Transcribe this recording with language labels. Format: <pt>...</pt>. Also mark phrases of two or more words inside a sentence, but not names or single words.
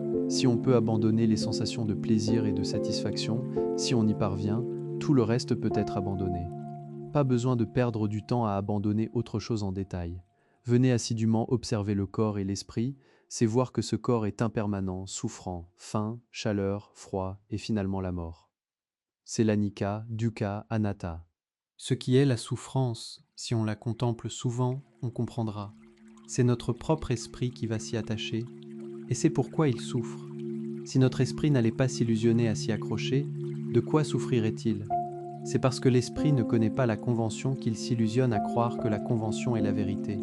<fr>Si on peut abandonner les sensations de plaisir et de satisfaction, si on y parvient, tout le reste peut être abandonné. Pas besoin de perdre du temps à abandonner autre chose en détail. Venez assidûment observer le corps et l'esprit, c'est voir que ce corps est impermanent, souffrant, faim, chaleur, froid et finalement la mort. C'est l'</fr> <pi>anika, dukkha, anatta.</pi> <fr>Ce qui est la souffrance, si on la contemple souvent, on comprendra. C'est notre propre esprit qui va s'y attacher, et c'est pourquoi il souffre. Si notre esprit n'allait pas s'illusionner à s'y accrocher, de quoi souffrirait-il? C'est parce que l'esprit ne connaît pas la convention qu'il s'illusionne à croire que la convention est la vérité.</fr>